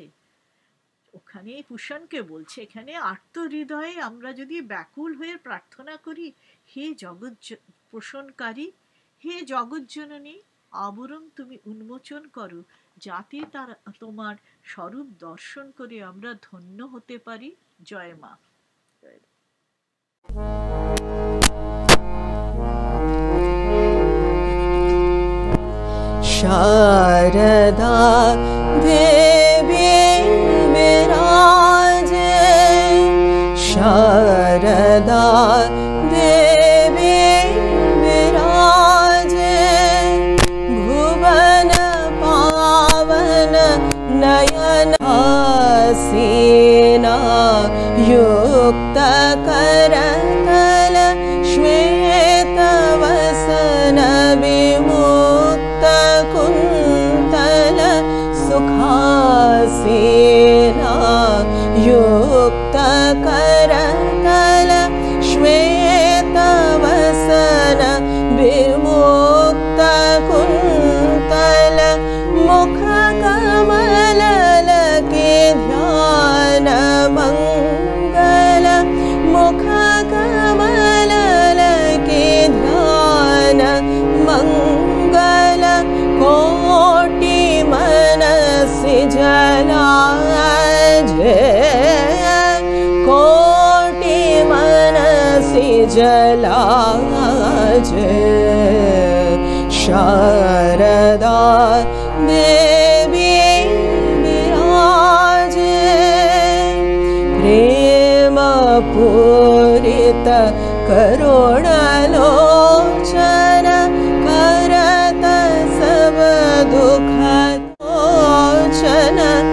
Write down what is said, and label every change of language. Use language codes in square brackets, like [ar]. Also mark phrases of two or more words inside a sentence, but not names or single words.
[bn] ওখানে পুষণকে বলছে, এখানে আর্ত হৃদয়ে আমরা যদি ব্যাকুল হয়ে প্রার্থনা করি, হে জগৎ পোষণকারী, হে জগৎজননী, আবরণ তুমি উন্মোচন করো, যাতে তার তোমার স্বরূপ দর্শন করে আমরা ধন্য হতে পারি। জয় মা। [hi] शारदा देवी विराजे, शारदा देवी विराजे, भुवन पावन नयन आसीना, युक्त करतल श्वेत वसन विमुक्त कुन्तल सुखासीना, युक्त करतल श्वेत वसन विमुक्त कुन्तल, मुख कमल लगे ध्यान मंगल, मुख कमल लगे ध्यान मंगल, कोटि मनस जलाजे, कोटि मनस जलाजे, शारदा देवी विराजे, प्रेम पूरित करुणलोचन, करत सब दुख लोचन,